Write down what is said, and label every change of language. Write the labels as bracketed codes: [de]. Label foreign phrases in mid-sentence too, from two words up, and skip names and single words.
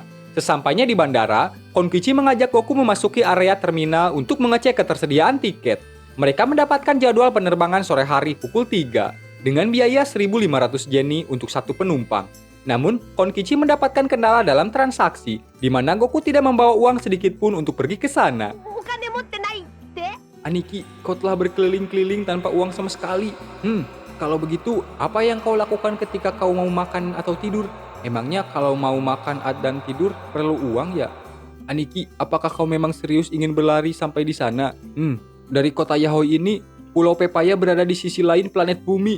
[id] Sesampainya di bandara, Konkichi mengajak Goku memasuki area terminal untuk mengecek ketersediaan tiket. Mereka mendapatkan jadwal penerbangan sore hari pukul 3 dengan biaya 1.500 yeni untuk satu penumpang. Namun, Konkichi mendapatkan kendala dalam transaksi, di mana Goku tidak membawa uang sedikit pun untuk pergi ke sana. [ja] お金持ってないって。 [id] Aniki, kau telah berkeliling-keliling tanpa uang sama sekali. Kalau begitu, apa yang kau lakukan ketika kau mau makan atau tidur? Emangnya kalau mau makan dan tidur perlu uang ya? Aniki, apakah kau memang serius ingin berlari sampai di sana? Dari kota Yaoi ini, Pulau Pepaya berada di sisi lain planet bumi.